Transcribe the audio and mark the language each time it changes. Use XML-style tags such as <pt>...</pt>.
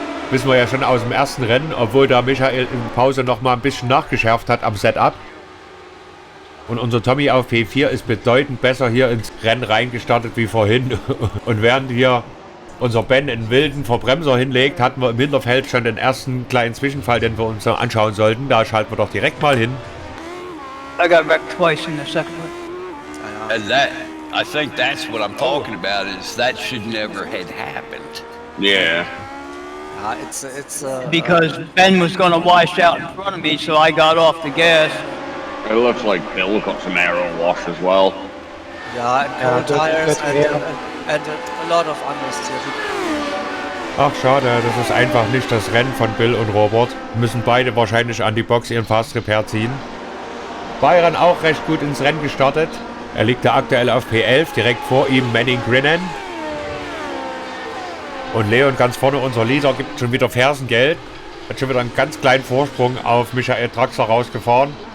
<de>Wissen wir ja schon aus dem ersten Rennen, obwohl da Michael in Pause noch mal ein bisschen nachgeschärft hat am Setup. Und unser Tommy auf P4 ist bedeutend besser hier ins Rennen reingestartet wie vorhin. Und während hier unser Ben einen wilden Verbremser hinlegt, hatten wir im Hinterfeld schon den ersten kleinen Zwischenfall, den wir uns anschauen sollten. Da schalten wir doch direkt mal hin.</de> <en>I got wrecked twice in the second one. And that, I think that's what I'm talking about, is that should never have happened. Yeah. It's Because Ben was gonna wash out in front of me, so I got off the gas. It looks like Bill got some aero wash as well. yeah, and cold tires and a lot of understeer.</en> <de>Ach schade, das ist einfach nicht das Rennen von Bill und Robert. Müssen beide wahrscheinlich an die Box ihren Fast Repair ziehen. Byron auch recht gut ins Rennen gestartet. Er liegt da aktuell auf P11, direkt vor ihm Manning Grinnen. Und Leon ganz vorne, unser Leader, gibt schon wieder Fersengeld. Hat schon wieder einen ganz kleinen Vorsprung auf Michael Draxler rausgefahren.</de>